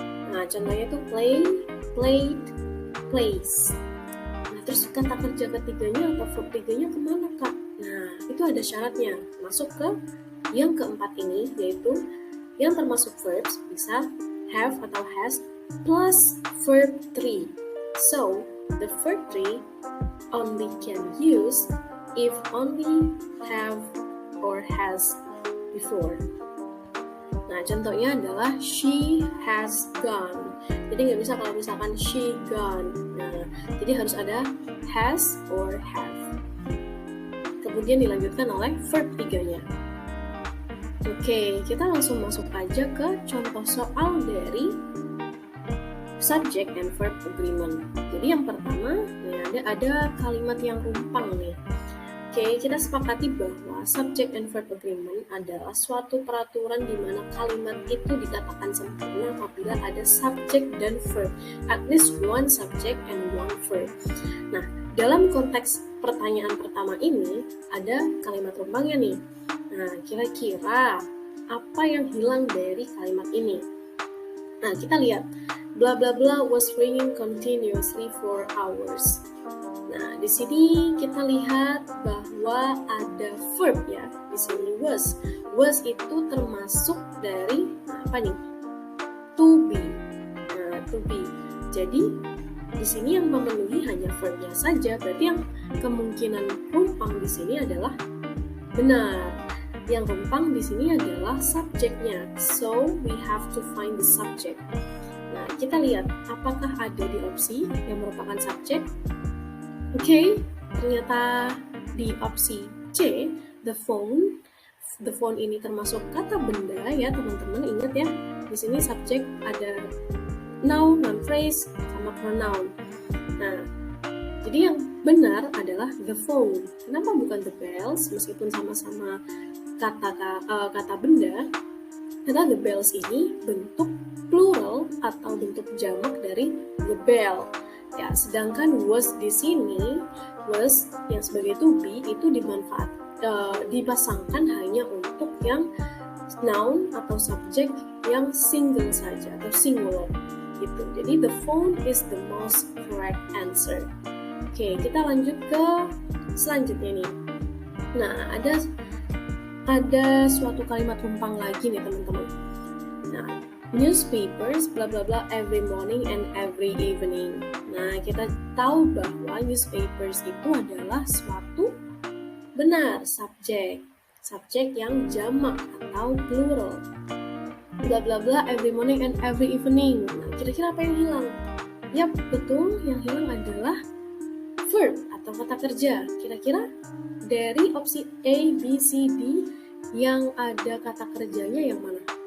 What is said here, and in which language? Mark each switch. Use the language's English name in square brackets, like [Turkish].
[Indonesian] Nah, contohnya itu play, played, plays. Nah, terus kata kerja ketiganya atau verb 3-nya kemana, Kak? Nah, itu ada syaratnya. Masuk ke yang keempat ini, yaitu yang termasuk verbs bisa have atau has plus verb 3. [English] So, the verb 3 only can use if only have or has before. [Indonesian] Nah, contohnya adalah [English] she has gone. [Indonesian] Jadi nggak bisa kalau misalkan [English] she gone. [Indonesian] Nah, jadi harus ada [English] has or have. [Indonesian] Kemudian dilanjutkan oleh verb 3-nya. Oke, kita langsung masuk aja ke contoh soal dari subject and verb agreement. Jadi yang pertama, ada kalimat yang rumpang nih. Oke, kita sepakati bahwa subject and verb agreement adalah suatu peraturan di mana kalimat itu dikatakan sempurna apabila ada subject dan verb, [English] at least one subject and one verb. [Indonesian] Nah, dalam konteks pertanyaan pertama ini ada kalimat rumpangnya nih. Nah, kira-kira apa yang hilang dari kalimat ini? Nah, kita lihat. [English] Blah blah blah was ringing continuously for hours. [Indonesian] Nah, di sini kita lihat bahwa ada verb ya. Di sini was. Was itu termasuk dari apa nih? To be. Nah, to be. Jadi di sini yang memenuhi hanya verbnya saja. Berarti yang kemungkinan rumpang di sini adalah benar. Yang rumpang di sini adalah subjeknya. [English] So we have to find the subject. [Indonesian] Nah, kita lihat apakah ada di opsi yang merupakan subjek. Oke, ternyata di opsi C, the phone. The phone ini termasuk kata benda ya, teman-teman. Ingat ya, di sini subjek ada noun, noun phrase, sama pronoun. Nah, jadi yang benar adalah the phone. Kenapa bukan the bells? Meskipun sama-sama kata benda, karena the bells ini bentuk plural atau bentuk jamak dari the bell. Ya, sedangkan was di sini, was yang sebagai to be itu dipasangkan hanya untuk yang noun atau subjek yang single saja atau singular gitu. [English] Jadi the phone is the most correct answer. [Indonesian] Oke, kita lanjut ke selanjutnya nih. Nah, ada suatu kalimat rumpang lagi nih teman-teman. [English] Nah, newspapers bla bla bla every morning and every evening. [Indonesian] Nah, kita tahu bahwa newspapers itu adalah suatu benar subjek yang jamak atau plural. [English] Bla bla bla every morning and every evening. [Indonesian] Nah, kira-kira apa yang hilang? Yap, betul, yang hilang adalah verb atau kata kerja. Kira-kira dari opsi A, B, C, D yang ada kata kerjanya yang mana?